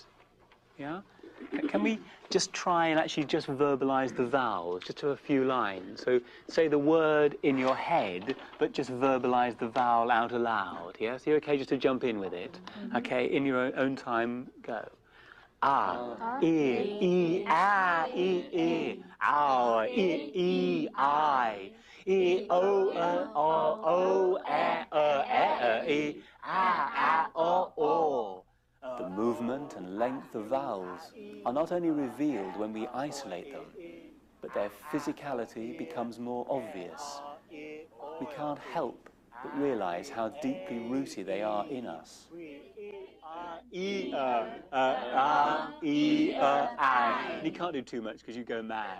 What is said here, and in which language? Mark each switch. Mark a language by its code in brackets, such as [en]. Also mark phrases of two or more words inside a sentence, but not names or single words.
[en] Yeah? Can we just try and actually just verbalize the vowels, just to a few lines? So say the word in your head, but just verbalize the vowel out aloud, yes? You're okay just to jump in with it? Okay, in your own time, go. Ah, e, ah, e, ow, e, I, e, o, e, o. The movement and length of vowels are not only revealed when we isolate them, but their physicality becomes more obvious. We can't help but realize how deeply rooted they are in us. And you can't do too much because you go mad.